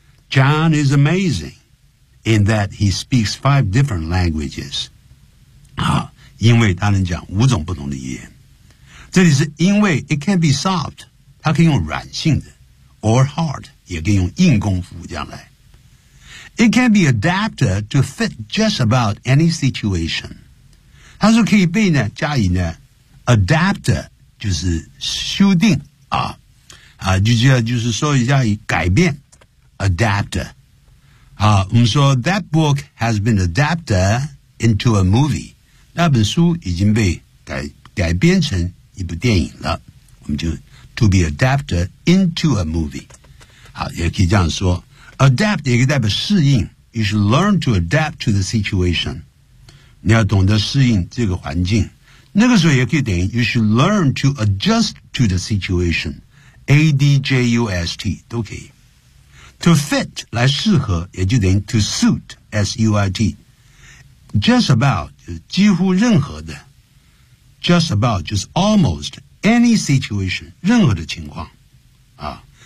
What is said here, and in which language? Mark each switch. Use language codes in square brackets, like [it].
[en] John is amazing in that he speaks 5 different languages. [zh] 好，因为他能讲五种不同的语言。这里是因为 [en] it can be soft, [zh] 他可以用软性的 [en] or hard, [zh] 也可以用硬功夫这样来。 [en] It can be adapted to fit just about any situation. [zh] 他说可以被呢加以呢 adapted, 就是修订啊。啊，就是说一下改变。Adapter. 好，我们说 [en] That book has been adapted into a movie. [zh] 那本书已经被改编成一部电影了。我们就 [en] To be adapted into a movie. [zh] 好，也可以这样说。 Adapt 也可以代表适应。 [en] You should learn to adapt to the situation. [zh] 你要懂得适应这个环境。那个时候也可以等于 [en] You should learn to adjust to the situation. [zh] A-D-J-U-S-T 都可以。 [en] To fit [zh] 来适合，也就等于 [en] to suit S-U-I-T just about [zh] 就是几乎任何的 [en] just about [zh] 就是 [en] almost any situation [zh] 任何的情况啊。